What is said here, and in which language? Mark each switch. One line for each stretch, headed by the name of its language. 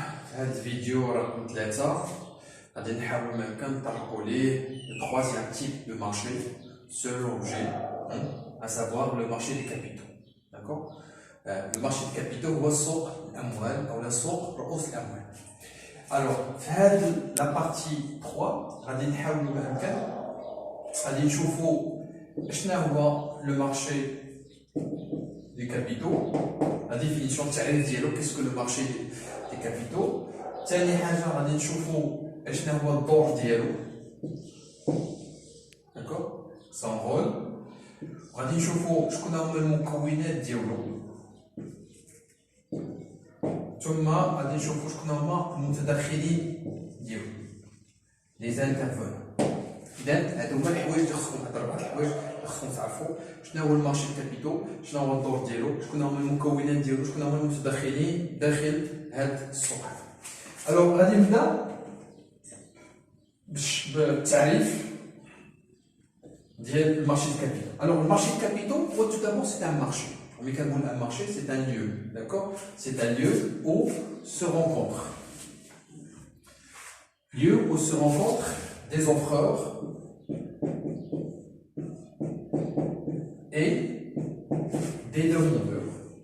Arabic: في هذا الفيديو رقم 3 غادي نحاول ما يمكن نطرقوا ليه
French: le troisième type de marché selon G, à savoir le marché des capitaux. D'accord? Le marché des capitaux
Arabic: هو سوق الأموال أو سوق رؤوس الأموال.
French: Alors في هذه la partie 3
Arabic: غادي نحاولوا ما يمكن غادي نشوفوا شنو هو
French: le marché des capitaux, la définition de qu'est-ce que le marché des capitaux.
Arabic: ثاني حاجه غادي نشوفوا شنو هو الدور ديالو. داكور سون رول. غادي نشوفوا شكون هما المكونات ديالو، ثم غادي نشوفوا شكون هما المتدخلين ديالو، لي زانترفون. اذا هادو هما الحوايج اللي خصكم نهضروا على الحوايج اللي خصكم تعرفوا شنو هو المارشي الكابيتو، شنو هو الدور ديالو، شكون هما المكونات ديالو، شكون هما المتدخلين داخل هاد السوق. الوغ غادي نبدا بالتعريف ديال المارشي الكابيتو. الوغ المارشي الكابيتو هو
French: tout d'abord c'est un marché.
Arabic: ملي كنقول
French: un marché c'est un lieu, d'accord? C'est un lieu où se rencontrent des offreurs et des demandeurs.